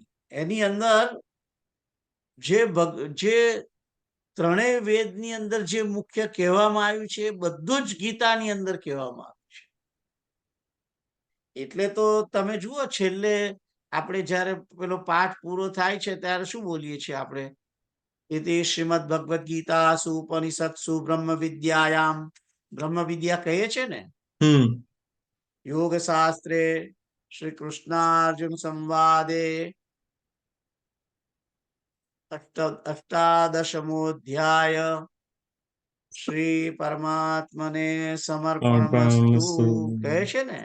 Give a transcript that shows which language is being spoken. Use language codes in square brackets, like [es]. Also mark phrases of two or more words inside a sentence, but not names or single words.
[gu] એની અંદર જે ત્રણેય વેદની અંદર જે મુખ્ય કહેવામાં આવ્યું છે એ બધું જ ગીતાની અંદર કહેવામાં આવ્યું છે. એટલે તો તમે જુઓ છેલ્લે આપણે જ્યારે પેલો પાઠ પૂરો થાય છે ત્યારે શું બોલીએ છીએ આપણે? [sa] इति श्रीमद् भगवद गीता उपनिषत्सु ब्रह्म विद्यायाम, [gu] બ્રહ્મ વિદ્યા કહીએ છે ને, [sa] યોગ શાસ્ત્રે શ્રી કૃષ્ણાર્જુન સંવાદે અષ્ટાદશમોધ્યાય શ્રી પરમાત્મને સમર્પણમસ્તુ [gu] કહે છે ને.